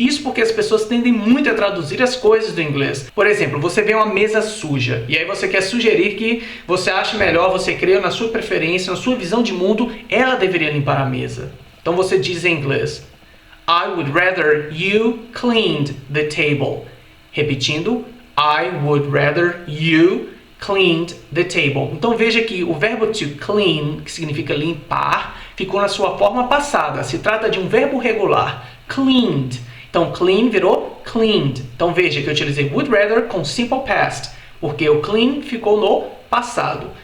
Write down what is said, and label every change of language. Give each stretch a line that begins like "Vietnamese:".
Portuguese: Isso porque as pessoas tendem muito a traduzir as coisas do inglês. Por exemplo, você vê uma mesa suja e aí você quer sugerir que você acha melhor, você crê na sua preferência, na sua visão de mundo, ela deveria limpar a mesa. Então você diz em inglês:
English: I would rather you cleaned the table.
Portuguese: Repetindo,
English: I would rather you cleaned the table.
Portuguese: Então veja que o verbo to clean, que significa limpar, ficou na sua forma passada. Se trata de um verbo regular, cleaned. Então clean virou cleaned. Então veja que eu utilizei would rather com simple past, porque o clean ficou no passado.